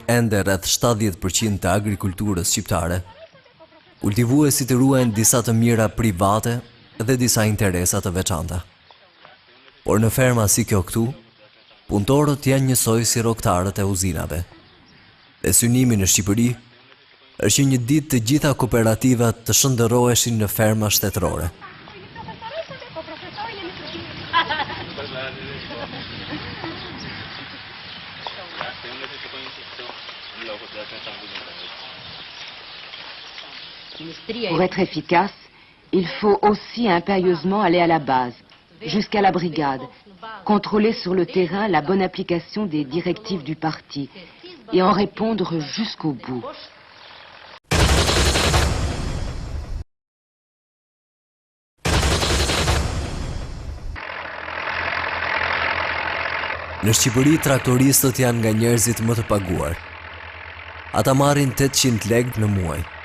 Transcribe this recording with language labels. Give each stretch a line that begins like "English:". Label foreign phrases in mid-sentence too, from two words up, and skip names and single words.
Albanian: ende rreth 70% të agrikulturës shqiptare, kultivuesit ruajnë disa të mira private dhe disa interesa të veçanta. Por në ferma si kjo këtu, punëtorët janë njësoj si rrogtarët e uzinave. Dhe synimi në Shqipëri është që një ditë të gjitha kooperativat të shndërroheshin në ferma shtetërore.
French: Pour être efficace, il faut aussi impérieusement aller à la base, jusqu'à la brigade, contrôler sur le terrain la bonne application des directives du parti et en répondre jusqu'au bout.
Albanian: Në Shqipëri, traktoristët janë nga njerëzit më të paguar. Ata marrin 800 lekë në muaj.